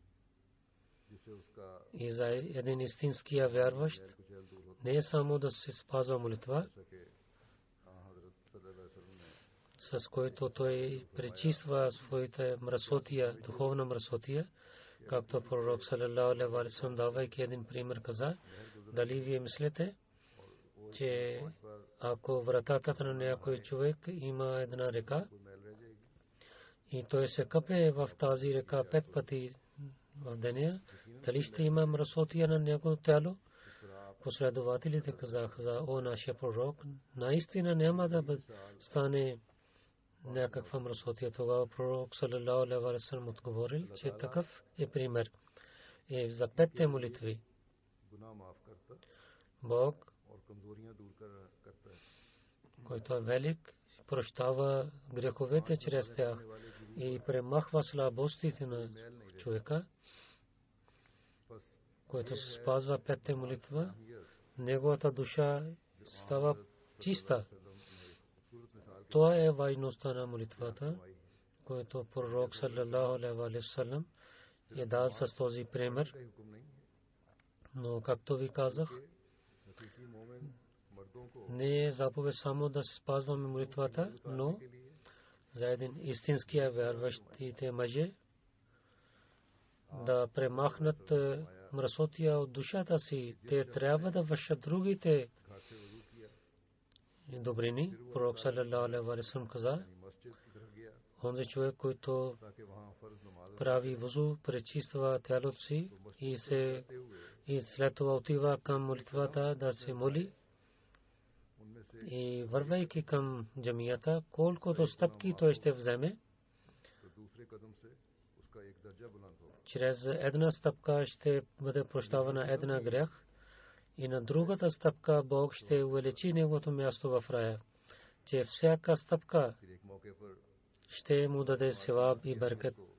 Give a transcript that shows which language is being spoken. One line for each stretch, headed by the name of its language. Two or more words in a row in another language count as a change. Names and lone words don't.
Bulgarian: И за един истинския вярващ не е само да се спазва молитва, с който той пречиства своите мръсотия, духовна мръсотия, както пророк
Arabic: صلى الله عليه وسلم,
Bulgarian: давайки един пример, каза: дали вие мислите, че ако вратата на някой човек има една река и той се къпе в тази река 5 пъти в деня, дали ще има мръсотия на неговото тяло? Последователите казаха: о нашия пророк, наистина няма да стане някаква мръсотия. Тогава пророк
Arabic: صلى الله عليه وسلم
Bulgarian: отговорил, че такъв е пример. За 5 молитви Бог, който е велик, прощава греховете чрез тях и премахва слабостите на човека, който се спазва 5 молитва, неговата душа става чиста. Това е важността на молитвата, който пророк
Arabic: صلى الله عليه وسلم
Bulgarian: е дал с този пример. Но както ви казах, не е заповед само да се спазваме молитвата, но за един истинския вярващите мъже да премахнат мръсотия от душата си, те трябва да вършат другите добрини. Пророк
Arabic: صلى الله عليه وسلم
Bulgarian: каза: онзи човек, който прави вузу, пречиства тялото си и след това отива към молитвата да се моли, и вървайки към джамията, колкото стъпки той ще вземе, чрез една стъпка ще бъде прощавана една грях, и на другата стъпка Бог ще увеличи неговото място в рая, че всяка стъпка ще му даде севаб и беркет.